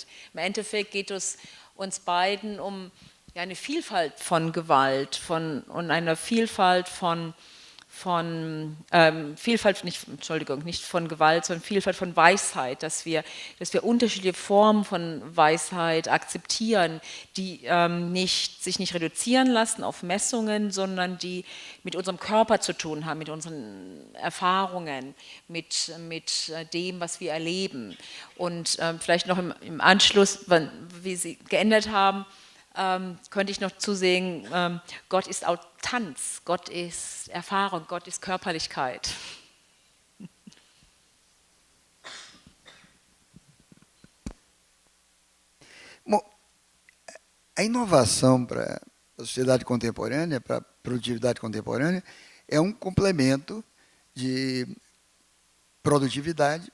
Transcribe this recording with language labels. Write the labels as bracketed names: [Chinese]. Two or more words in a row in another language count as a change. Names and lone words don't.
[German] Im Endeffekt geht es uns beiden um eine Vielfalt von Gewalt und eine Vielfalt von Vielfalt, nicht von Gewalt, sondern Vielfalt von Weisheit, dass wir unterschiedliche Formen von Weisheit akzeptieren, die sich nicht reduzieren lassen auf Messungen, sondern die mit unserem Körper zu tun haben, mit unseren Erfahrungen, mit dem, was wir erleben. Und vielleicht noch im Anschluss, wie Sie geändert haben, könnte ich noch zusehen, Gott ist auch Tanz, Gott ist Erfahrung, Gott ist Körperlichkeit. [Portuguese] Bom, a inovação para a sociedade contemporânea, para a produtividade contemporânea, é um complemento de produtividade.